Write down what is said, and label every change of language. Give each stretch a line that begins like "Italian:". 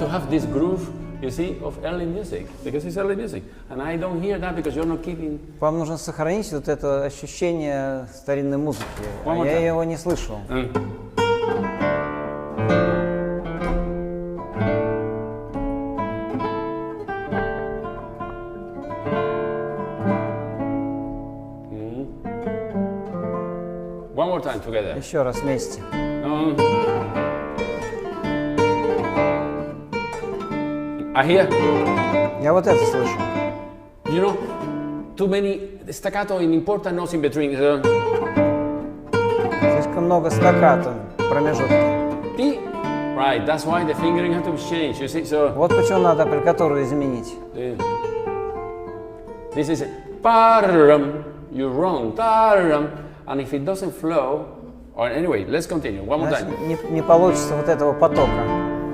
English: This groove, you see, of early music, because it's early music, and I don't hear that because you're not keeping.
Russian: Вам нужно сохранить вот это ощущение старинной музыки, а я его не слышу.
English: One more time together.
Russian: Еще раз вместе.
English: I hear.
Russian: Я вот это слышу.
English: You know, too many staccato in important notes in between.
Russian: Слишком много стаккато в промежутке.
English: Right, that's why the fingering has to be changed. You see, so.
Russian: Вот почему надо аппликатуру изменить.
English: This is param. You're wrong. Taram. And if it doesn't flow, or anyway, let's continue. One more time.
Russian: Не получится вот этого потока.